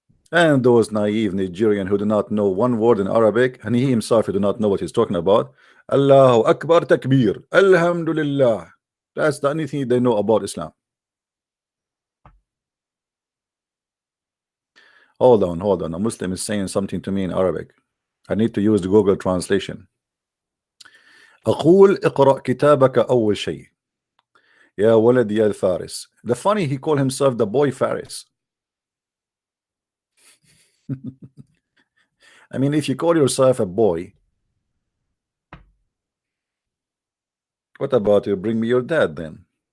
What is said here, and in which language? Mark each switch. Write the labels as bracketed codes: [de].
[en] And those naive Nigerian who do not know one word in Arabic, and he himself do not know what he's talking about. Allahu Akbar Takbir. Alhamdulillah. That's the only thing they know about Islam. Hold on, hold on. A Muslim is saying something to me in Arabic. I need to use the Google translation. [ar] أقول اقرأ كتابك أول شيء يا ولد يا الفارس. [en] The funny, he called himself the boy Faris. I mean, if you call yourself a boy, what about you bring me your dad then?